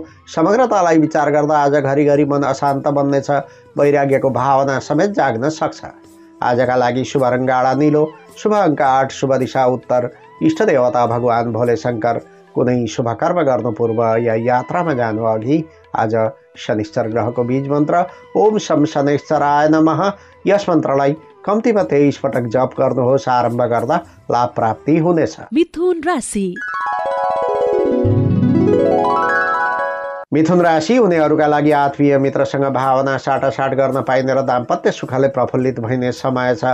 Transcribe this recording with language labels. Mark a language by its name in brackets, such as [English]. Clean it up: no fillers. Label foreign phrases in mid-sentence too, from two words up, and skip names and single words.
[Nepali] समग्रतालाई विचार गर्दा आज घरिघरि मन अशान्त बन्नेछ। वैराग्यको भावना समेत जाग्न सक्छ। आजका लागि शुभ रङ्ग गाढा नीलो, शुभ अङ्क 8, शुभ दिशा उत्तर, इष्ट देवता भगवान भोले शङ्कर। कुनै शुभ कर्म गर्नु पूर्व या यात्रामा जानु अघि आज शनिश्चर ग्रहको बीज मन्त्र [Sanskrit] ओम शं शनैश्चराय नमः [Nepali] यस मन्त्रलाई कम्तीमा 23 पटक जप गर्नुहोस्। आरम्भ गर्दा लाभ प्राप्ति हुनेछ। मिथुन राशि। मिथुन राशि हुनेहरूका लागि आत्मीय मित्रसँग भावना साटासाट गर्न पाइने र दाम्पत्य सुखले प्रफुल्लित भइने समय छ।